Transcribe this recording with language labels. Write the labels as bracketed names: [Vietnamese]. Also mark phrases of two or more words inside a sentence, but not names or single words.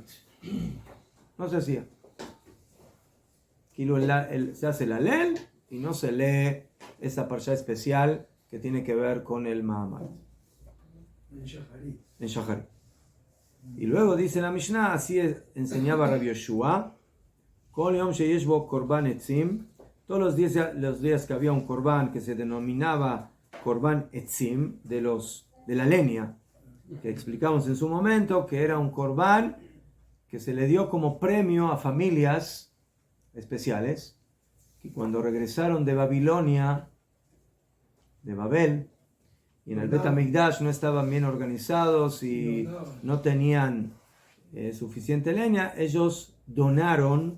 [Spanish] No se hacía. Se hace el alel y no se lee esa parsha especial que tiene que ver con el Mahamad. En Shacharit. Y luego dice la Mishnah, así enseñaba Rabbi Yoshua, [Hebrew] Kol yom sheyesh bo korban etzim, [Spanish] todos los días que había un korban que se denominaba [Hebrew] korban etzim, [Spanish] de la leña, que explicamos en su momento que era un korban que se le dio como premio a familias especiales, que cuando regresaron de Babilonia, de Babel, y en el Bet HaMikdash no estaban bien organizados y no tenían suficiente leña, ellos donaron,